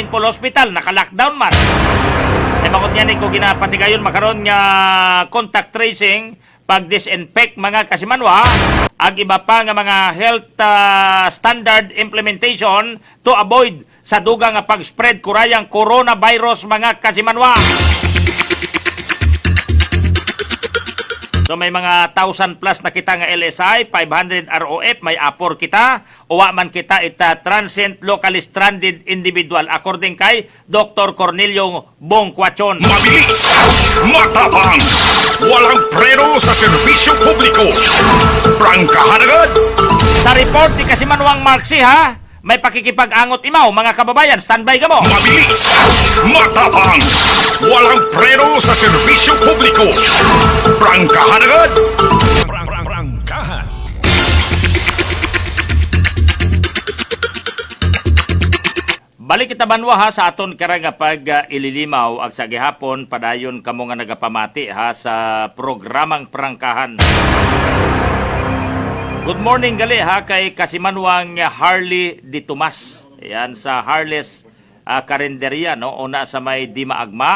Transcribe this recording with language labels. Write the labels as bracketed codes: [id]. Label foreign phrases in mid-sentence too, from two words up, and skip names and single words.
[krj] Paul Hospital naka-lockdown man ay bakit yan ko ginapatigayon makaron nga contact tracing pag-disinfect mga kasimanwa ag iba pa nga mga [en] health standard implementation to avoid [krj] sa dugang nga pag-spread kurayang coronavirus mga kasimanwa. So may mga 1,000 plus na kita nga LSI, 500 ROF, may apor kita, uwa man kita [en] transient locally stranded individual according [krj] kay Dr. Cornelio Bongquachon. [tl] Mabilis, matapang, walang preno sa serbisyo publiko. Prangkahan agad. [krj] Sa report ni Kasimanwang Marxi ha, may pakikipag-angot imaw mga kababayan, standby ka mo. [tl] Mabilis, matapang, walang preno sa serbisyo publiko. Prangkahan agad. Prangkahan. [krj] Balik kita banwa ha sa aton karang pag ililimaw ag sa gihapon padayon kamo nga nagapamati ha sa programang Prangkahan. [en] Good morning [krj] gali ha kay Kasimanwang Harley Di Tomas. Yan sa Harley's Karinderya no una sa may Di Maagma.